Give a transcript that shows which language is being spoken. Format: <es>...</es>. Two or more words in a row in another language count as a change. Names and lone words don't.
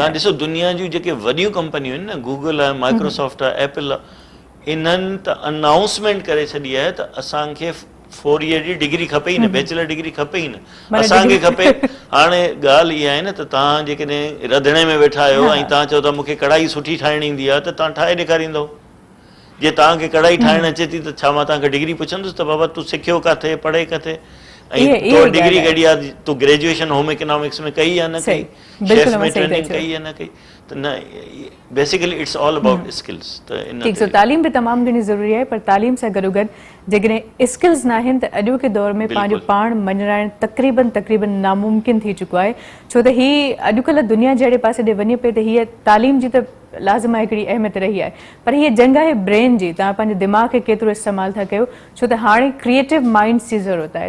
<sd>तव्हां ॾिसो, दुनिया जूं जेके वॾियूं कंपनियूं आहिनि न, गूगल आहे, माइक्रोसॉफ्ट आहे, एप्पल आहे, इन्हनि त अनाउंसमेंट करे छॾी आहे त असांखे 4 ईयर जी डिग्री खपे ई न,</sd> <en>bachelor degree</en> <sd>खपे ई न, असांखे खपे। हाणे ॻाल्हि इहा आहे न त तव्हां जेकॾहिं रंधिणे में वेठा आहियो ऐं तव्हां चओ था मूंखे कढ़ाई सुठी ठाहिणी ईंदी आहे, त तव्हां ठाहे ॾेखारींदव। जे तव्हांखे कढ़ाई ठाहिणु अचे थी त छा मां तव्हांखे डिग्री पुछंदुसि त बाबा तूं सिखियो किथे, पढ़े किथे? ऐं तो डिग्री कढी आहे, तूं ग्रेजुएशन</sd> <en>home economics</en> <sd>में कई या न कई, शेफ में ट्रेनिंग कई या न कई, त न</sd> <en>basically it's all about skills.</en> <sd>त इन ठीक, सो तालीम भी तमामु घणी ज़रूरी आहे, पर तालीम सां गॾोगॾु जेकॾहिं स्किल्स न आहिनि त अॼोके दौर में पंहिंजो पाण मञाइणु तक़रीबन नामुमकिन थी चुको आहे, छो त हीअ अॼुकल्ह दुनिया जहिड़े पासे ॾे वञे पई त हीअ तालीम जी त लाज़िम आहे, हिकिड़ी अहमियत रही आहे, पर हीअ जंग आहे ब्रेन जी, तव्हां पंहिंजे दिमाग़ खे केतिरो इस्तेमालु था कयो, छो त हाणे</sd> <en>creative minds</en> <sd>जी ज़रूरत आहे।</sd>